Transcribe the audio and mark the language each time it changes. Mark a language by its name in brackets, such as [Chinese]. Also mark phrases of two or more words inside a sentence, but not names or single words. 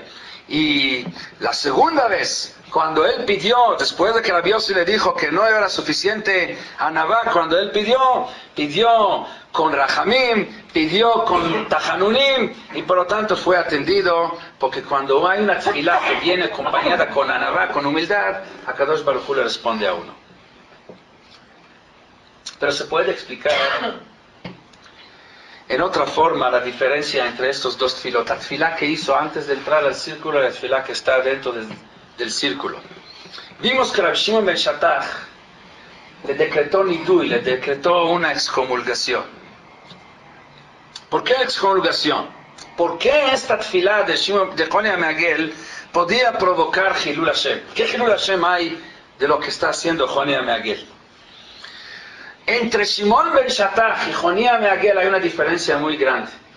[Spanish] Y la segunda vez, cuando él pidió, después de que Rabbi Yossi le dijo que no era suficiente Anabá, cuando él pidió con Rajamim, pidió con Tajanunim, y por lo tanto fue atendido, porque cuando hay una tefilá que viene acompañada con Anabá, con humildad, [Hebrew] הקדוש ברוך הוא [Spanish] le responde a uno. Pero se puede explicar en otra forma la diferencia entre estos dos tefilot, la tefilá que hizo antes de entrar al círculo y la tefilá que está dentro del círculo. Vimos que Rabbi Shimon ben Shattach le decretó nidui, le decretó una excomulgación. ¿Por qué excomulgación? ¿Por qué esta tefilá de Choni HaMeagel podía provocar [Hebrew] חילול השם? [Spanish] ¿Qué [Hebrew] חילול השם [Spanish] hay de lo que está haciendo Choni HaMeagel? Entre Shimon ben Shattach y Choni HaMeagel hay una diferencia muy grande.